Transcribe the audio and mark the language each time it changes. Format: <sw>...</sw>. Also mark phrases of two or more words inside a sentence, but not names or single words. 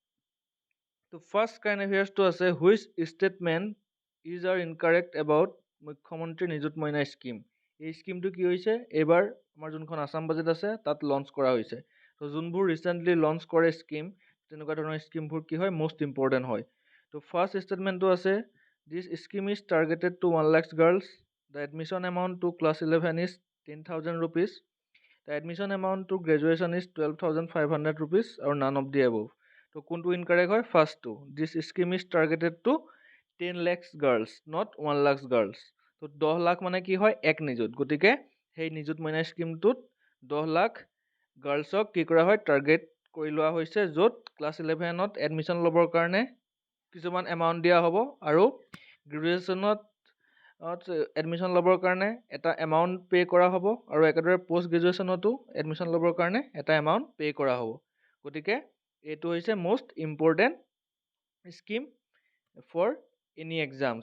<as>তো</as> <en>first current affairs</en> <as>আছে</as> <en>which statement is are incorrect about</en> <as>মুখ্যমন্ত্ৰী নিযুত মইনা স্কিম। এই স্কিমটো কি হৈছে এইবাৰ আমাৰ যোনখন আছাম বাজেট আছে তাত লঞ্চ কৰা হৈছে। তো যোনবোৰ ৰিচেণ্টলি লঞ্চ কৰে স্কিম তেনেকুৱা ধৰণৰ স্কিমবোৰ কি হয়</as> <en>most important</en> <as>হয়। তো ফাৰ্ষ্ট ষ্টেটমেণ্টটো আছে</as> <en>this scheme is targeted to 1 lakh girls. The admission amount to class 11 is 10,000 rupees. The admission amount to graduation is 12,500 rupees or none of the above. So, kuntu incorrect hoy first two. This scheme is targeted to 10 lakhs girls, not 1 lakhs girls.</en> <as>So, 10 লাখ মানে কি হয় এক নিযুত. গতিকে এই নিযুত মইনা স্কিমটোত 10 লাখ গাৰ্লছক কি কৰা হয় টাৰ্গেট কৰি লোৱা হৈছে য'ত ক্লাছ 11 ত এডমিশ্যন ল'বৰ কাৰণে কিছুমান এমাউণ্ট দিয়া হ'ব আৰু গ্ৰেজুৱেশ্যনত এডমিশ্যন ল'বৰ কাৰণে এটা এমাউণ্ট পে' কৰা হ'ব আৰু একেদৰে পষ্ট গ্ৰেজুৱেশ্যনতো এডমিশ্যন ল'বৰ কাৰণে এটা এমাউণ্ট পে' কৰা হ'ব। গতিকে এইটো হৈছে</as> <en>most important scheme for any exams.</en>